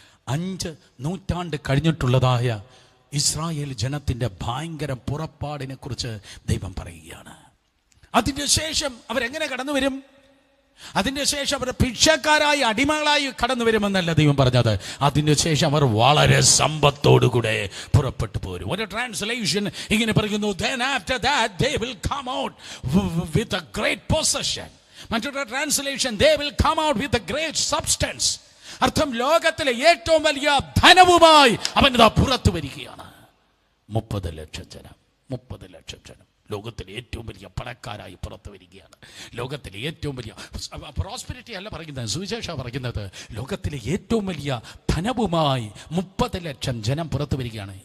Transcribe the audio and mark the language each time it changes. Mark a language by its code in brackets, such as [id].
[ml] 5 നൂറ്റാണ്ട് കഴിഞ്ഞിട്ടുള്ളതായ ഇസ്രായേൽ ജനത്തിന്റെ ഭയങ്കര പുറപ്പാടിനെ കുറിച്ച് ദൈവം പറയുകയാണ്. അതിന്റെ ശേഷം അവരെങ്ങനെ കടന്നു വരും? അതിന്റെ ശേഷം അവർ ഭിക്ഷക്കാരായി അടിമകളായി കടന്നു വരുമെന്നല്ല ദൈവം പറഞ്ഞത്. അതിന്റെ ശേഷം അവർ വളരെ സമ്പത്തോടുകൂടെ പുറപ്പെട്ടു പോരും. ഒരു ട്രാൻസ്ലേഷൻ ഇങ്ങനെ പറയുന്നു, [en] then after that they will come out with a great possession. [ml] മറ്റൊരു translation, [en] they will come out with a great substance. [ml] അർത്ഥം, ലോകത്തിലെ ഏറ്റവും വലിയ ധനവുമായി അവൻ പുറത്തു വരികയാണ്. 30 ലക്ഷം ജനം, 30 ലക്ഷം ജനം ലോകത്തിലെ ഏറ്റവും വലിയ പണക്കാരായി പുറത്തു വരികയാണ്. ലോകത്തിലെ ഏറ്റവും വലിയ പ്രോസ്പെരിറ്റി അല്ല പറയുന്നത്, സുവിശേഷം പറയുന്നത് ലോകത്തിലെ ഏറ്റവും വലിയ ധനവുമായി 30 ലക്ഷം ജനം പുറത്തു വരികയാണ്.